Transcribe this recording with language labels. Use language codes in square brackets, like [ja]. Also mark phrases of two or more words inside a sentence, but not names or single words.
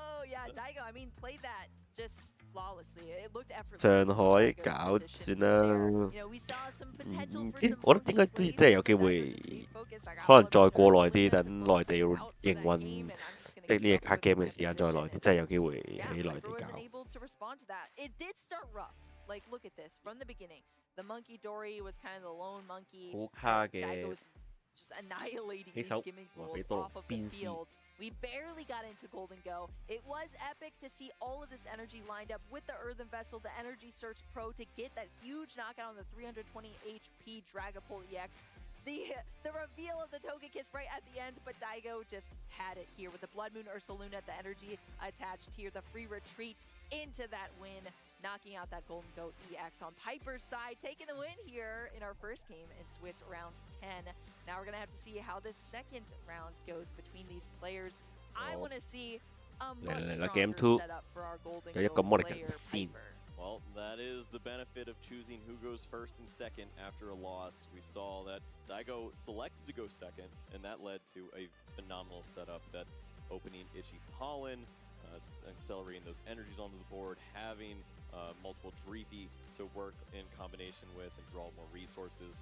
[yue] 上海搞算啦，我覺得應該都真係有機會，可能再過耐啲，等內地營運呢隻卡 game 嘅時間再耐啲，真係有機會喺內地搞。 [en] Like, look at this from the beginning. The Monkey Dory was kind of the lone monkey. [yue] 好卡嘅 [en] just annihilating these [yue] 起手 [en] gimmick [yue] 話 [en] ghouls [yue] 俾多 [en] off of the [yue] 鞭屍。 [en] field. We barely got into Golden Go. It was epic to see all of this energy lined up with the Earthen Vessel, the Energy Search Pro to get that huge knockout on the 320 HP Dragapult EX. The reveal of the Togekiss right at the end, but Daigo just had it here with the Blood Moon Ursaluna, the energy attached here, the free retreat into that win, knocking out that Golden Goat EX on Piper's side, taking the win here in our first game in Swiss round 10. Now we're going to have to see how this second round goes between these players. I want to see a much Game stronger 2 setup for our Golden [yue] 有一 [en] Goat [yue] 個魔力 [en] player [yue] 人先。 [en] Piper. Well, that is the benefit of choosing who goes first and second after a loss. We saw that Daigo selected to go second, and that led to a phenomenal setup. That opening Itchy Pollen, accelerating those energies onto the board, having multiple Dreepy to work in combination with and draw more resources.